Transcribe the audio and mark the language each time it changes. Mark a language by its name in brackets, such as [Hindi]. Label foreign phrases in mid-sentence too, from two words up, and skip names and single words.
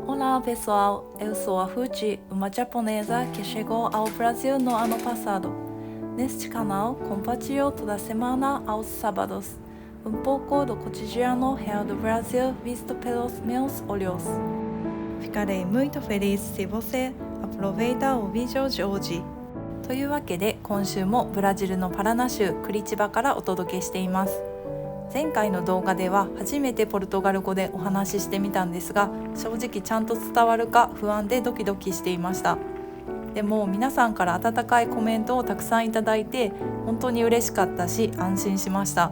[Portuguese] Olá pessoal, eu sou a Fuji, uma japonesa que chegou ao Brasil no ano passado. Neste canal, compartilho toda semana aos sábados pouco do cotidiano real do Brasil visto pelos meus olhos. Ficarei muito feliz se você aproveita o vídeo de hoje. [Japanese] というわけで、今週もブラジルのパラナ州クリチバからお届けしています。前回の動画では初めてポルトガル語でお話ししてみたんですが、正直ちゃんと伝わるか不安でドキドキしていました。でも皆さんから温かいコメントをたくさんいただいて本当に嬉しかったし、安心しました。